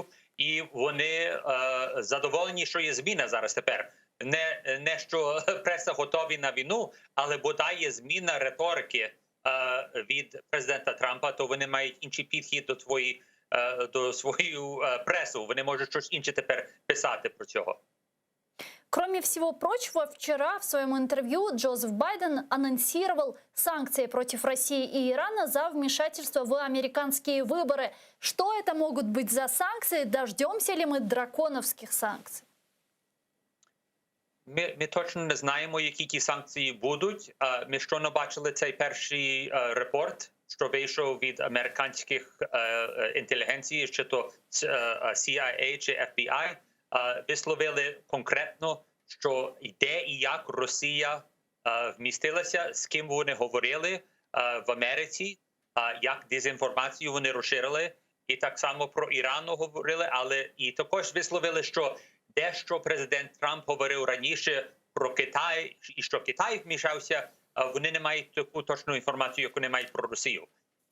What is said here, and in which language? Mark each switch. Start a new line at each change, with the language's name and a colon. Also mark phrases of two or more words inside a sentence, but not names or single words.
Ukrainian: І вони задоволені, що є зміна зараз тепер. Не що преса готові на війну, але бодай є зміна риторики від президента Трампа, то вони мають інший підхід до свою пресу. Вони можуть щось інше тепер писати про цього.
Russian: Кроме всего прочего, вчера в своем интервью Джозеф Байден анонсировал санкции против России и Ирана за вмешательство в американские выборы. Что это могут быть за санкции? Дождемся ли мы драконовских санкций?
Ukrainian: Ми точно не знаємо, які ті санкції будуть. Ми щойно бачили цей перший репорт, що вийшов від американських інтелігенції, чи то CIA чи FBI, висловили конкретно, що де і як Росія вмістилася, з ким вони говорили в Америці, як дезінформацію вони розширили, і так само про Іран говорили, але і також висловили, що дещо президент Трамп говорив раніше про Китай, і що Китай вмішався, вони не мають таку точну інформацію, яку не мають про Росію.